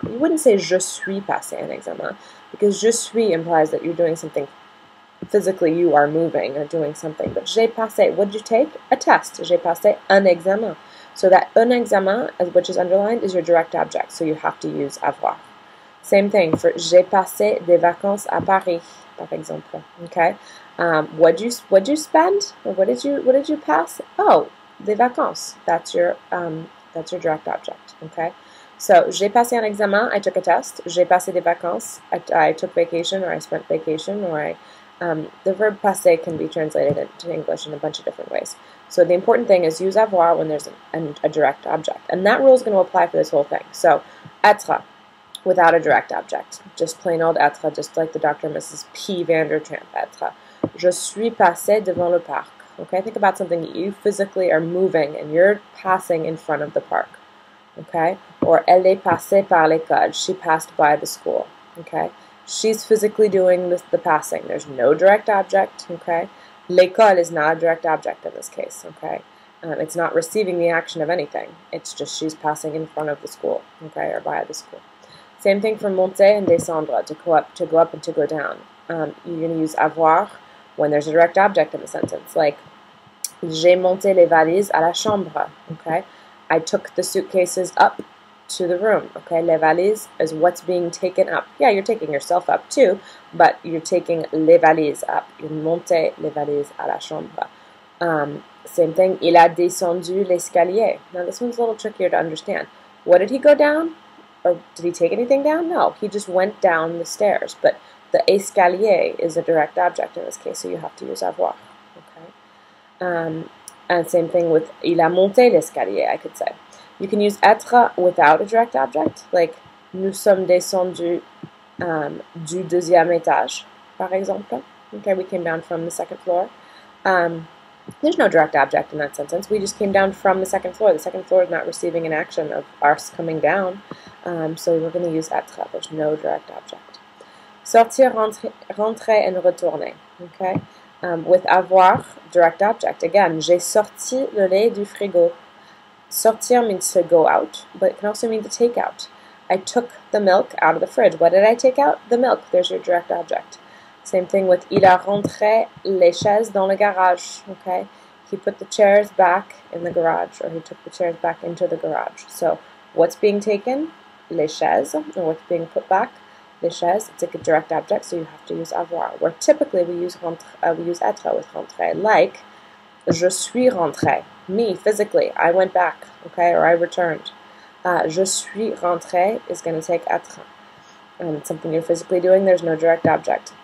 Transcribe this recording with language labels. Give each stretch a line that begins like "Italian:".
English: You wouldn't say
French: je suis passé un examen,
English: because
French: je suis
English: implies that you're doing something physically, you are moving or doing something. But
French: j'ai passé,
English: what did you take? A test.
French: J'ai passé un examen.
English: So that
French: un examen,
English: which is underlined, is your direct object, so you have to use avoir. Same thing for
French: j'ai passé des vacances à Paris, par exemple.
English: Okay, what'd you spend, or what did you pass? Oh,
French: des vacances.
English: That's your direct object. Okay, so
French: j'ai passé un examen.
English: I took a test.
French: J'ai passé des vacances.
English: I took vacation, or I spent vacation, or the verb passer can be translated into English in a bunch of different ways. So the important thing is use avoir when there's a direct object, and that rule is going to apply for this whole thing. So être, without a direct object, just plain old être, just like the Dr. and Mrs. P. Vandertramp être.
French: Je suis passé devant le parc.
English: Okay, think about something that you physically are moving and you're passing in front of the park.
French: Okay, or elle est passée par l'école.
English: She passed by the school. Okay, she's physically doing the passing. There's no direct object. Okay, l'école is not a direct object in this case. Okay. It's not receiving the action of anything. It's just she's passing in front of the school, okay, or by the school. Same thing for monter and descendre, to go up and to go down. You're going to use avoir when there's a direct object in the sentence, like
French: j'ai monté les valises à la chambre.
English: Okay, I took the suitcases up to the room. Okay,
French: les valises
English: is what's being taken up. Yeah, you're taking yourself up too, but you're taking les valises up. You
French: montez les valises à la chambre.
English: Same thing,
French: il a descendu l'escalier.
English: Now this one's a little trickier to understand. What did he go down? Or did he take anything down? No, he just went down the stairs. But the escalier is a direct object in this case, so you have to use avoir. Okay. And same thing with
French: il a monté l'escalier,
English: I could say. You can use être without a direct object, like
French: nous sommes descendus du deuxième étage, par exemple.
English: Okay, we came down from the second floor. There's no direct object in that sentence. We just came down from the second floor. The second floor is not receiving an action of us coming down. So we're going to use être. There's no direct object. Sortir, rentrer, and retourner. Okay? With avoir, direct object. Again,
French: j'ai sorti le lait du frigo.
English: Sortir means to go out, but it can also mean to take out. I took the milk out of the fridge. What did I take out? The milk. There's your direct object. Same thing with
French: il a rentré les chaises dans le garage.
English: Okay, he put the chairs back in the garage, or he took the chairs back into the garage. So what's being taken?
French: Les chaises.
English: And what's being put back? Les chaises. It's a direct object, so you have to use avoir. Where typically we use être with rentré, like
French: je suis rentré.
English: Me, physically, I went back. Okay, or I returned.
French: Je suis rentré
English: is going to take être. And it's something you're physically doing. There's no direct object.